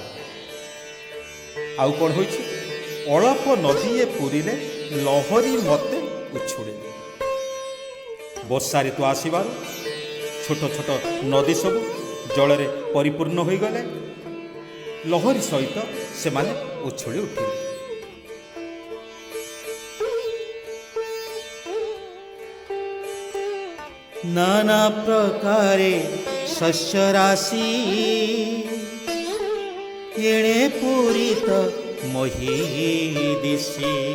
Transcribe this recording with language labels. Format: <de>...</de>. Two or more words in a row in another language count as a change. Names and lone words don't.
<or>ଆଉ କ'ଣ ହୋଇଛି? ଅଳପ ନଦୀଏ ପୁରିଲେ ଲହରୀ ମତେ ଉଛୁଳିଲେ। ବର୍ଷା ଋତୁ ଆସିବାରୁ ଛୋଟ ଛୋଟ ନଦୀ ସବୁ ଜଳରେ ପରିପୂର୍ଣ୍ଣ ହୋଇଗଲେ, ଲହରୀ ସହିତ ସେମାନେ ଉଛୁଳି ଉଠିଲେ। ନାନା ପ୍ରକାରେ ଶସ୍ୟ ରାଶି ଏଣେ ପୂରିତ ମହୀ ଦିଶି।</or>